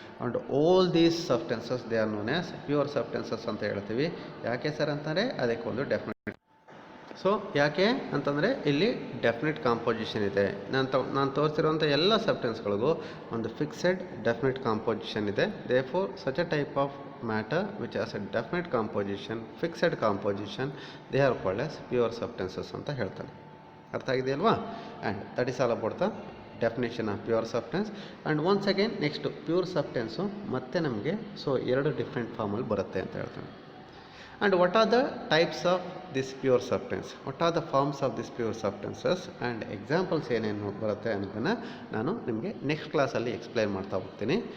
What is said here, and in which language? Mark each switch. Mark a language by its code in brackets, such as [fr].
[en] and all these substances they are known as pure substances [kn] ಅಂತ ಹೇಳ್ತೀವಿ. ಯಾಕೆ sir ಅಂತಂದರೆ ಅದಕ್ಕೆ ಒಂದು ಡೆಫಿನೆಟ್. ಸೊ ಯಾಕೆ ಅಂತಂದರೆ ಇಲ್ಲಿ ಡೆಫಿನೆಟ್ ಕಾಂಪೋಸಿಷನ್ ಇದೆ. ನಾನು ತೋರಿಸಿರುವಂಥ ಎಲ್ಲ ಸಬ್ಸ್ಟೆನ್ಸ್ಗಳಿಗೂ ಒಂದು ಫಿಕ್ಸೆಡ್ ಡೆಫಿನೆಟ್ ಕಾಂಪೋಸಿಷನ್ ಇದೆ. [en] therefore such a type of matter which has a definite composition, fixed composition, they are called as pure substances [kn] ಅಂತ ಹೇಳ್ತಾರೆ. ಅರ್ಥ ಆಗಿದೆಯಲ್ವಾ? [en] And that is all about the definition of pure substance. And once again next pure substance [kn] ಮತ್ತೆ ನಮಗೆ ಎರಡು different ಫಾರ್ಮಲ್ಲಿ ಬರುತ್ತೆ ಅಂತ ಹೇಳ್ತಾನೆ. [en] and what are the types of this pure substance, what are the forms of this pure substances and examples [kn] ಏನೇನು ಬರುತ್ತೆ ಅನ್ನೋದನ್ನು ನಾನು ನಿಮಗೆ ನೆಕ್ಸ್ಟ್ ಕ್ಲಾಸಲ್ಲಿ ಎಕ್ಸ್ಪ್ಲೈನ್ ಮಾಡ್ತಾ ಹೋಗ್ತೀನಿ.